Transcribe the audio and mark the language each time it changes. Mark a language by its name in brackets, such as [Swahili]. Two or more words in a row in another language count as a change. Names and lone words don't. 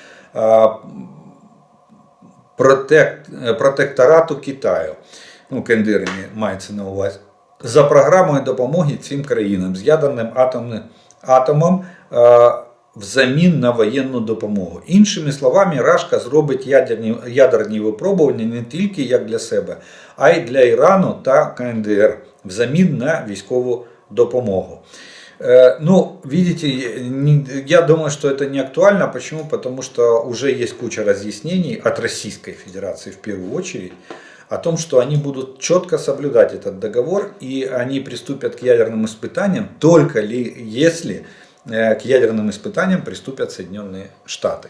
[Ukrainian] Протекторату Китаю, КНДР мається на увазі, за програмою допомоги цим країнам з ядерним атомом взамін на воєнну допомогу. Іншими словами, Рашка зробить ядерні випробування не тільки як для себе, а й для Ірану та КНДР взамін на військову допомогу. [Russian] Ну, видите, я думаю, что это не актуально. Почему? Потому что уже есть куча разъяснений от Российской Федерации в первую очередь о том, что они будут четко соблюдать этот договор и они приступят к ядерным испытаниям только если к ядерным испытаниям приступят Соединенные Штаты.